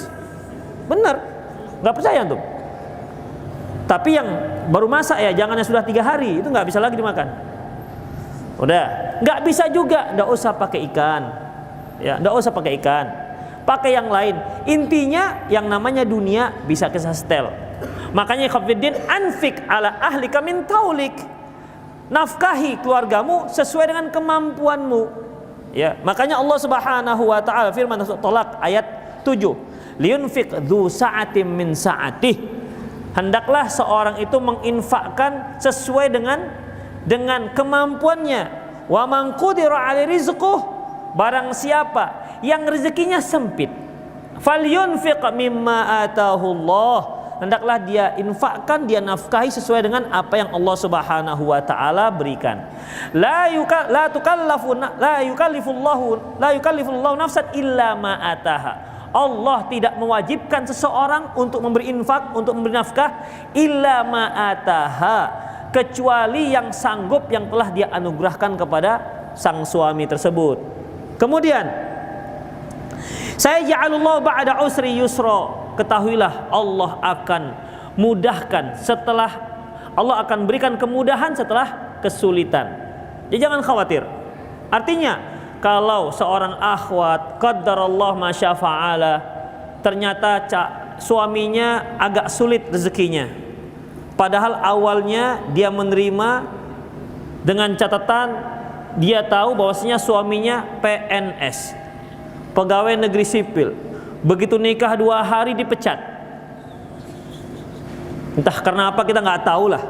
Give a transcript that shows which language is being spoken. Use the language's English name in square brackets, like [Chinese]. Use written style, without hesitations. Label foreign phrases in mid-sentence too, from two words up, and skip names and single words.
[Indonesian] Bener, nggak percaya tuh. Tapi yang baru masak ya, jangan yang sudah 3 hari, itu nggak bisa lagi dimakan. Udah, nggak bisa juga, nggak usah pakai ikan. Ya, nggak usah pakai ikan, pakai yang lain. Intinya yang namanya dunia bisa kita setel. Makanya Khafiddin, [Arabic] أنفق على أهلك من طولك, [Indonesian] nafkahi keluargamu sesuai dengan kemampuanmu. Ya, makanya Allah [Arabic] سبحانه وتعالى [Indonesian] firman surah Thalaq ayat 7, [Arabic] لينفق ذو سعة من سعته. [Indonesian] Hendaklah seorang itu menginfakkan sesuai dengan kemampuannya. [Arabic] ومن قدر عليه رزقه, [Indonesian] barang siapa yang rezekinya sempit, [Arabic] فلينفق مما آتاه الله, [Indonesian] hendaklah dia infakkan, dia nafkahi sesuai dengan apa yang Allah [Arabic] سبحانه وتعالى [Indonesian] berikan. [Arabic] لا يكلف الله نفسا إلا ما آتاها. [Indonesian] Allah tidak mewajibkan seseorang untuk memberi infak, untuk memberi nafkah [Arabic] إلا ما آتاها, [Indonesian] kecuali yang sanggup, yang telah dia anugerahkan kepada sang suami tersebut. Kemudian, saya [Arabic] جعل الله بعد عسر يسرا, [Indonesian] ketahuilah Allah akan mudahkan setelah, Allah akan berikan kemudahan setelah kesulitan. Jadi jangan khawatir. Artinya kalau seorang akhwat [Arabic] قدر الله ما شاء فعل, [Indonesian] ternyata suaminya agak sulit rezekinya, padahal awalnya dia menerima dengan catatan dia tahu bahwasanya suaminya PNS, pegawai negeri sipil. Begitu nikah 2 hari dipecat. Entah karena apa, kita nggak tahu lah.